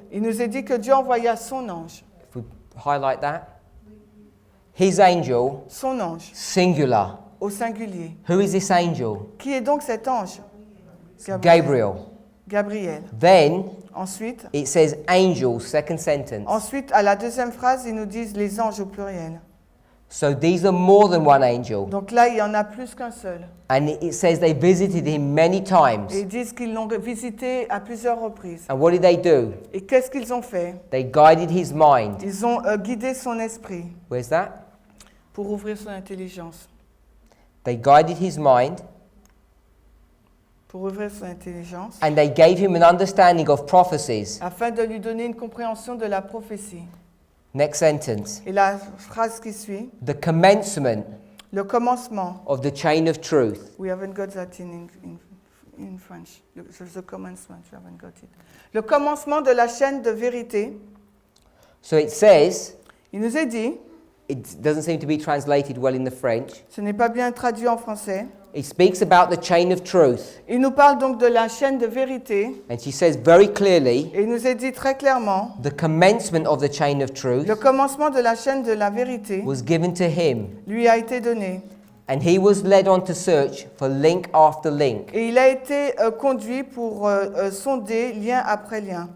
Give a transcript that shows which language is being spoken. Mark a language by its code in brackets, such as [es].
[fr] il nous est dit que Dieu envoya son ange. [en] If we highlight that, his angel, [fr] Son ange, [en] singular. [fr] au singulier. [en] Who is this angel? [fr] Qui est donc cet ange? [en] Gabriel. [fr] Gabriel. [en] Then [fr] Ensuite, [en] it says angels, second sentence. [fr] à la deuxième phrase, ils nous disent les anges au pluriel. [en] So these are more than one angel. [fr] Donc là, il y en a plus qu'un seul. [en] And it says they visited him many times. [fr] Et ils disent qu'ils l'ont visité à plusieurs reprises. [en] And what did they do? [fr] Et qu'est-ce qu'ils ont fait? [en] They guided his mind. [fr] Ils ont guidé son esprit [en] Where's that? [fr] pour ouvrir son intelligence. [en] They guided his mind [fr] Pour ouvrir son intelligence. [en] and they gave him an understanding of prophecies. [fr] Afin de lui donner une compréhension de la prophétie. [en] Next sentence. [fr] Et la phrase qui suit, [en] The commencement [fr] le commencement. [en] of the chain of truth. We haven't got that in French. The commencement, we haven't got it. [fr] Le commencement de la chaîne de vérité. [en] So it says, [fr] Il nous est dit, [en] it doesn't seem to be translated well in the French. [fr] ce n'est pas bien traduit en français. [en] It speaks about the chain of truth. [fr] Il nous parle donc de la chaîne de vérité. [en] And she says very clearly, [fr] Et il nous est dit très clairement, [en] the commencement of the chain of truth [fr] le commencement de la chaîne de la vérité [en] was given to him. [fr] lui a été donné. [en] And he was led on to search for link after link. [fr] Et il a été conduit pour sonder lien après lien.